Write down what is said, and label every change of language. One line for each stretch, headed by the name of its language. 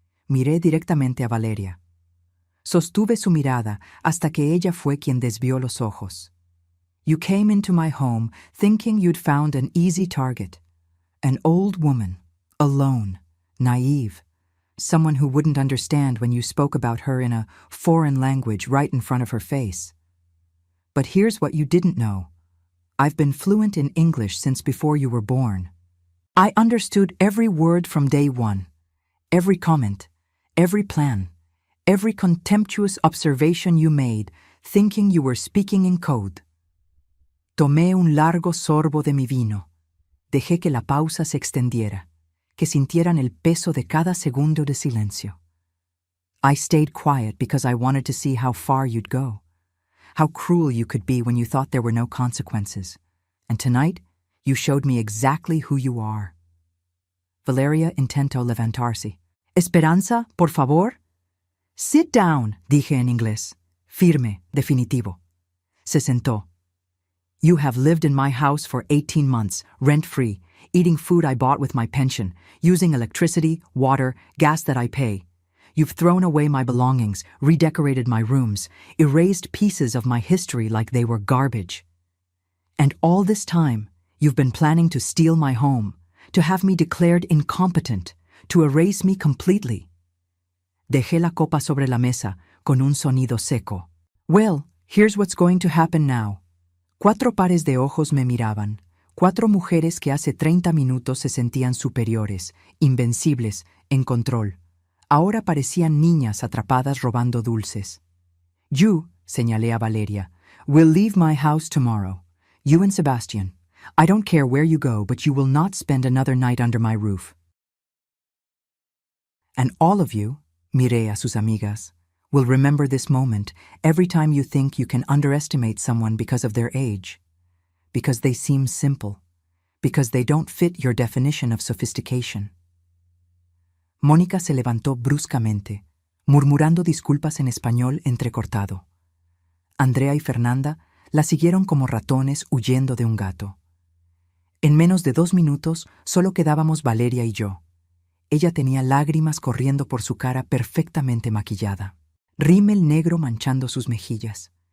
Spanish: Miré directamente a Valeria. Sostuve su mirada hasta que ella fue quien desvió los ojos.
English: You came into my home thinking you'd found an easy target, an old woman, alone, naive, someone who wouldn't understand when you spoke about her in a foreign language right in front of her face. But here's what you didn't know. I've been fluent in English since before you were born. I understood every word from day one, every comment, every plan, every contemptuous observation you made, thinking you were speaking in code.
Spanish: Tomé un largo sorbo de mi vino. Dejé que la pausa se extendiera, que sintieran el peso de cada segundo de silencio.
English: I stayed quiet because I wanted to see how far you'd go, how cruel you could be when you thought there were no consequences. And tonight, you showed me exactly who you are.
Spanish: Valeria intentó levantarse. Esperanza, por favor.
English: Sit down,
Spanish: dije en inglés, firme, definitivo. Se sentó.
English: You have lived in my house for 18 months, rent-free, eating food I bought with my pension, using electricity, water, gas that I pay. You've thrown away my belongings, redecorated my rooms, erased pieces of my history like they were garbage. And all this time, you've been planning to steal my home, to have me declared incompetent, to erase me completely.
Spanish: Dejé la copa sobre la mesa con un sonido seco.
English: Well, here's what's going to happen now.
Spanish: 4 pares de ojos me miraban, 4 mujeres que hace 30 minutos se sentían superiores, invencibles, en control. Ahora parecían niñas atrapadas robando dulces.
English: You,
Spanish: señalé a Valeria,
English: will leave my house tomorrow. You and Sebastian. I don't care where you go, but you will not spend another night under my roof. And all of you,
Spanish: miré a sus amigas,
English: will remember this moment every time you think you can underestimate someone because of their age, because they seem simple, because they don't fit your definition of sophistication.
Spanish: Mónica se levantó bruscamente, murmurando disculpas en español entrecortado. Andrea y Fernanda la siguieron como ratones huyendo de un gato. En menos de 2 minutos solo quedábamos Valeria y yo. Ella tenía lágrimas corriendo por su cara perfectamente maquillada, rímel negro manchando sus mejillas.